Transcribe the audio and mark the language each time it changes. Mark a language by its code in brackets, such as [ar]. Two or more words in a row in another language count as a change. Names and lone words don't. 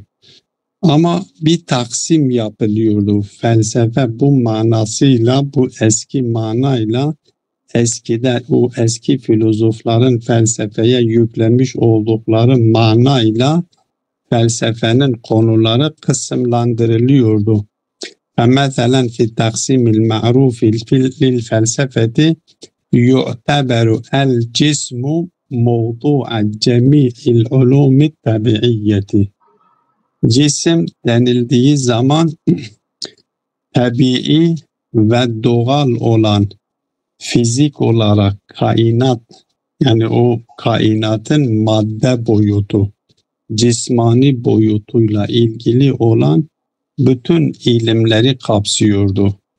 [tr] Ama bir taksim yapılıyordu. Felsefe bu manasıyla, bu eski manayla, o eski filozofların felsefeye yüklemiş oldukları manayla felsefenin konuları kısımlandırılıyordu. [ar] فَمَثَلًا فِي التَّقْسِيمِ الْمَعْرُوفِ لِلْفَلْسَفَةِ يُعْتَبَرُ الْجِسْمُ مَوْضُوعَ جَمِيعِ الْعُلُومِ الطَّبِيعِيَّةِ. [tr] Cisim denildiği zaman tabii ve doğal olan, fizik olarak kainat, yani o kainatın madde boyutu, cismani boyutuyla ilgili olan bütün ilimleri kapsıyordu.